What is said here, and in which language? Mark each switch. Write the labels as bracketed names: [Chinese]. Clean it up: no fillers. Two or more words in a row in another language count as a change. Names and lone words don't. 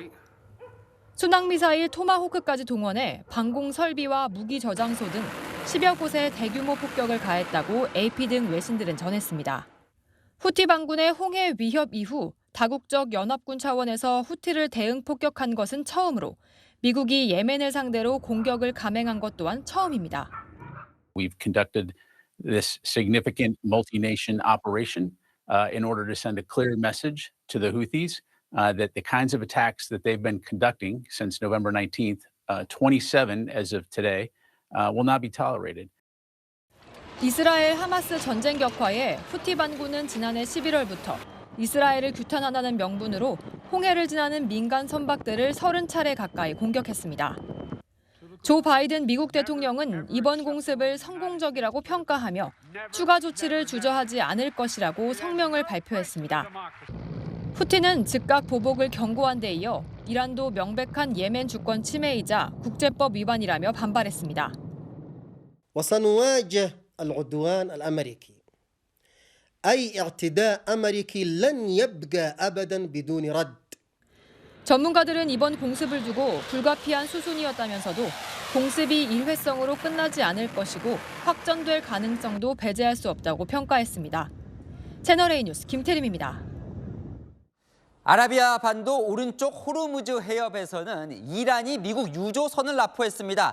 [Korean] 순항미사일 토마호크까지 동원해 방공 설비와 무기 저장소 등 10여 곳에 대규모 폭격을 가했다고 AP 등 외신들은 전했습니다. 후티 반군의 홍해 위협 이후 다국적 연합군 차원에서 후티를 대응 폭격한 것은 처음으로 미국이 예멘을 상대로 공격을 감행한 것 또한 처음입니다. [English] We've conducted this significant multi-nation operation in order to send a clear message to the Houthis that the kinds of attacks that they've been conducting since November 19th, 27 as of today, will not be tolerated. [Korean] 이스라엘 하마스 전쟁 격화에 후티 반군은 지난해 11월부터 이스라엘을 규탄한다는 명분으로 홍해를 지나는 민간 선박들을 30차례 가까이 공격했습니다. 조 바이든 미국 대통령은 이번 공습을 성공적이라고 평가하며 추가 조치를 주저하지 않을 것이라고 성명을 발표했습니다. 후티는 즉각 보복을 경고한 데 이어 이란도 명백한 예멘 주권 침해이자 국제법 위반이라며 반발했습니다. [Arabic] وسنواجه العدوان الأمريكي. أي اعتداء أمريكي لن يبقى أبدا بدون رد. [Korean] 전문가들은 이번 공습을 두고 불가피한 수순이었다면서도 공습이 일회성으로 끝나지 않을 것이고 확전될 가능성도 배제할 수 없다고 평가했습니다. 채널A 뉴스 김태림입니다. 아라비아 반도 오른쪽 호르무즈 해협에서는 이란이 미국 유조선을 납포했습니다.